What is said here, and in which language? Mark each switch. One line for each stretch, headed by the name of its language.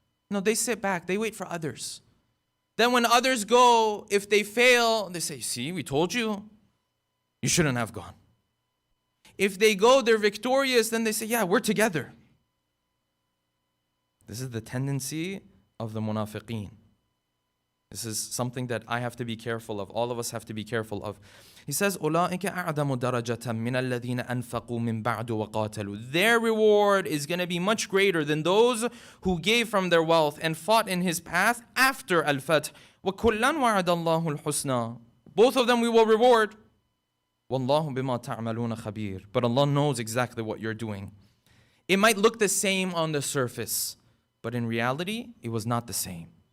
English: No, they sit back, they wait for others. Then when others go, if they fail, they say, see, we told you, you shouldn't have gone. If they go, they're victorious, then they say, yeah, we're together. This is the tendency of the munafiqeen. This is something that I have to be careful of. All of us have to be careful of. He says,
Arabic: أُولَٰئِكَ أَعْظَمُ دَرَجَةً مِّنَ الَّذِينَ أَنفَقُوا مِن بَعْدُ وَقَاتَلُوا.
English: Their reward is going to be much greater than those who gave from their wealth and fought in His path after al-Fath.
Arabic: وَكُلًّا وَعَدَ اللَّهُ الْحُسْنَى.
English: Both of them we will reward.
Arabic: وَاللَّهُ بِمَا تَعْمَلُونَ خَبِيرٌ.
English: But Allah knows exactly what you're doing. It might look the same on the surface, but in reality, it was not the same.